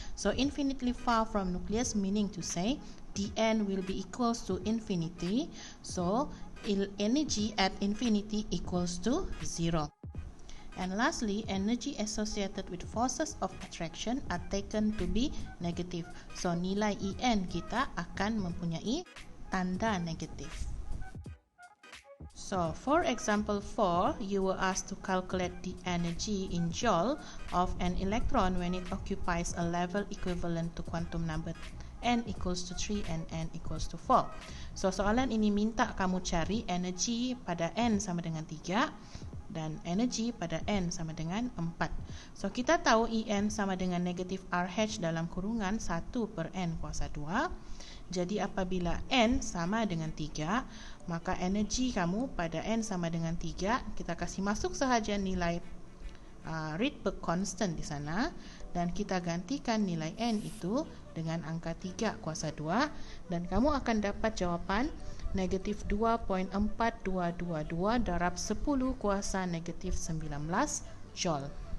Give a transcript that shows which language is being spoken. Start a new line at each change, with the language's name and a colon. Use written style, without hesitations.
English: So infinitely far from nucleus meaning to say the N will be equals to infinity. So energy at infinity equals to 0. And lastly, energy associated with forces of attraction are taken to be negative.
Malay: So nilai En kita akan mempunyai tanda negatif.
English: So for example 4, you were asked to calculate the energy in joule of an electron when it occupies a level equivalent to quantum number N equals to 3 and N equals to 4.
Malay: So soalan ini minta kamu cari energi pada N sama dengan 3 dan energi pada N sama dengan 4. So kita tahu En sama dengan negatif RH dalam kurungan 1 per N kuasa 2. Jadi apabila N sama dengan 3, maka energi kamu pada N sama dengan 3, kita kasih masuk sahaja nilai Rydberg constant di sana dan kita gantikan nilai N itu dengan angka 3 kuasa 2 dan kamu akan dapat jawapan negatif 2.4222 darab 10 kuasa negatif 19 joule.